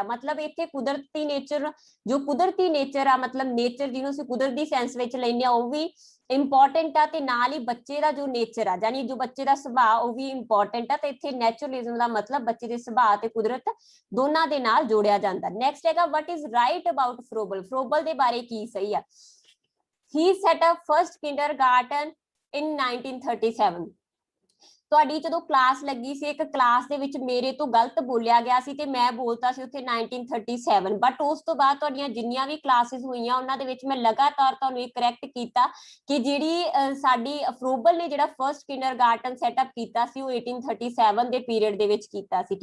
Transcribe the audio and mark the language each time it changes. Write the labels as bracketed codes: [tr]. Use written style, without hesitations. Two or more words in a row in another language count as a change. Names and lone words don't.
[pa] ਮਤਲਬ ਇੱਥੇ ਕੁਦਰਤੀ ਨੇਚਰ, ਜੋ ਕੁਦਰਤੀ ਨੇਚਰ ਆ, ਮਤਲਬ ਨੇਚਰ ਜਿਹਨੂੰ ਅਸੀਂ ਕੁਦਰਤ ਦੀ ਸੈਂਸ ਵਿੱਚ ਲੈਂਦੇ ਆ, ਉਹ ਵੀ ਇੰਪੋਰਟੈਂਟ ਆ ਤੇ ਨਾਲ ਹੀ ਬੱਚੇ ਦਾ ਜੋ ਨੇਚਰ ਆ ਯਾਨੀ ਜੋ ਬੱਚੇ ਦਾ ਸੁਭਾਅ ਉਹ ਵੀ ਇੰਪੋਰਟੈਂਟ ਆ ਤੇ ਇੱਥੇ ਨੈਚੁਰਲਿਜ਼ਮ ਦਾ ਮਤਲਬ ਬੱਚੇ ਦੇ ਸੁਭਾਅ ਤੇ ਕੁਦਰਤ ਦੋਨਾਂ ਦੇ ਨਾਲ ਜੋੜਿਆ ਜਾਂਦਾ। ਨੈਕਸਟ ਹੈਗਾ [en] what is right about Froebel, [pa] Froebel ਦੇ ਬਾਰੇ ਕੀ ਸਹੀ ਆ। [en] he set up first kindergarten in 1937। [pa] ਤੁਹਾਡੀ ਜਦੋਂ ਕਲਾਸ ਲੱਗੀ ਸੀ ਇੱਕ ਕਲਾਸ ਦੇ ਵਿੱਚ ਮੇਰੇ ਤੋਂ ਗਲਤ ਬੋਲਿਆ ਗਿਆ ਸੀ ਤੇ ਮੈਂ ਬੋਲਤਾ ਸੀ ਉੱਥੇ 1937 ਬਟ ਉਸ ਤੋਂ ਬਾਅਦ ਤੁਹਾਡੀਆਂ ਜਿੰਨੀਆਂ ਵੀ ਕਲਾਸਿਸ ਹੋਈਆਂ ਉਹਨਾਂ ਦੇ ਵਿੱਚ ਮੈਂ ਲਗਾਤਾਰ ਤੁਹਾਨੂੰ ਇਹ ਕਰੈਕਟ ਕੀਤਾ ਕਿ ਜਿਹੜੀ ਸਾਡੀ ਫਰੋਬਲ ਨੇ ਜਿਹੜਾ [en] first kindergarten setup [pa] ਕੀਤਾ ਸੀ ਉਹ 1837 ਦੇ ਪੀਰੀਅਡ ਦੇ ਵਿੱਚ ਕੀਤਾ ਸੀ।